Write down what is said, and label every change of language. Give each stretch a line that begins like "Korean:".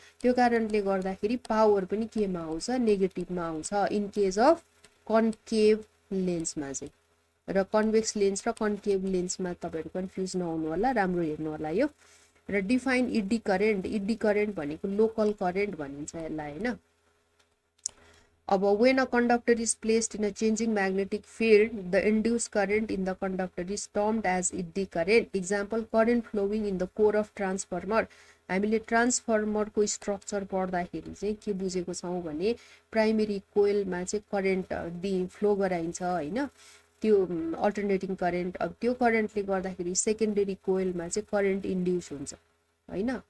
Nepali: त्यो कारणले गर्दाखेरि पावर पनि केमा आउँछ, नेगेटिभमा आउँछ
English: in case of
Nepali: कन्केभ लेन्समा चाहिँ. र कन्वेक्स लेन्स र कन्केभ लेन्समा तपाईहरु कन्फ्युज नहुनु होला, राम्रो हेर्नु होला यो. र define ED current. ED current भनेको लोकल करेन्ट भनिन्छ यसलाई हैन.
English: अब when a conductor is placed in a changing magnetic field, the induced current in the conductor is termed as eddy current. Example, current flowing in the core of transformer.
Nepali: हामीले ट्रान्सफर्मरको structure पढ्दाखेरि चाहिँ के बुझेको छौं भने प्राइमेरी कोइलमा चाहिँ current flow गराइन्छ हैन. त्यो अल्टरनेटिङ करेन्ट, अब त्यो करेन्टले गर्दाखेरि सेकेन्डरी कोइलमा चाहिँ करेन्ट इन्ड्युस हुन्छ हैन.